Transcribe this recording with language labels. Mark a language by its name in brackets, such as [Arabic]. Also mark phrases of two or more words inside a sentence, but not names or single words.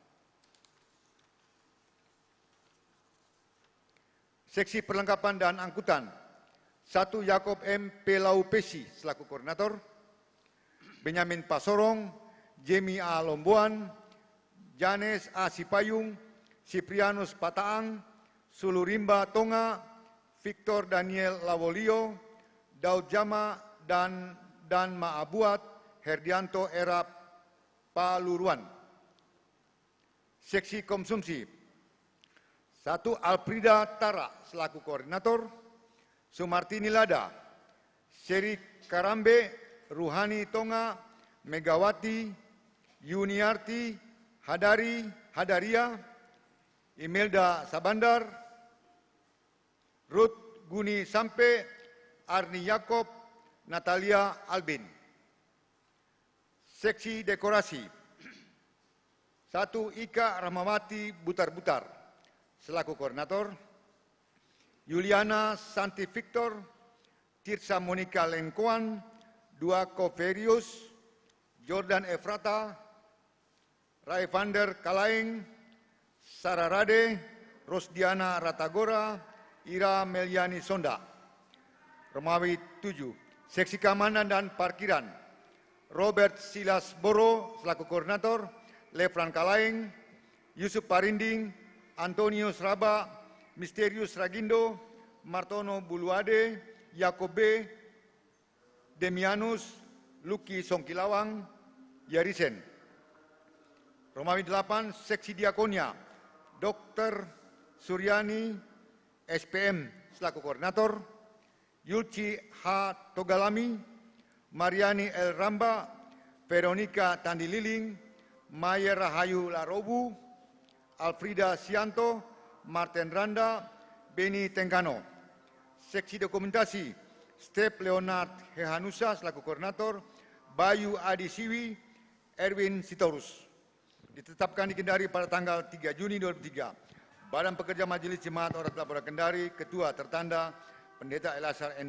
[Indonesian] Seksi perlengkapan dan angkutan. 1. Yakob M. Pelaupesi selaku koordinator, Benyamin Pasorong, Jemi A. Lomboan, Janes A. Sipayung, Siprianus Pataang, Sulurimba Tonga, Victor Daniel Lawolio, Daud Jama, dan Maabuat, Herdianto Era Paluruan. Seksi konsumsi. 1. Alfrida Tara selaku koordinator, Sumartini Lada, Seri Karambe, Ruhani Tonga, Megawati, Yuniarti, Hadaria, Imelda Sabandar, Ruth Guni Sampe, Arni Yakob, Natalia Albin. Seksi dekorasi. 1. Ika Rahmawati Butar-Butar selaku koordinator, Juliana Santi Victor, Tirsa Monica Lengkoan, Duako Ferius, Jordan Efrata, Raivander Kalaeng, Sarah Rade, Rosdiana Ratagora, Ira Meliani Sonda. Romawi 7. Seksi keamanan dan parkiran, Robert Silas Boro selaku koordinator, Lefran Kalaeng, Yusuf Parinding, Antonius Raba, Misterius Ragindo, Martono Buluade, Yakobe, Demianus, Luki Songkilawang, Yarisen. Romawi 8, Seksi Diakonia, Dr. Suryani, SPM selaku koordinator, Yulci H. Togalami, Mariani L. Ramba, Veronica Tandililing, Maya Rahayu Larobu, Alfrida Sianto, Martin Randa, Beni Tenggano. Seksi dokumentasi, Step Leonard Hehanusa selaku koordinator, Bayu Adi Siwi, Erwin Sitorus. Ditetapkan di Kendari pada tanggal 3 Juni 2003. Badan Pekerja Majelis Jemaat Orat Labora Kendari, Ketua tertanda Pendeta Elasar N.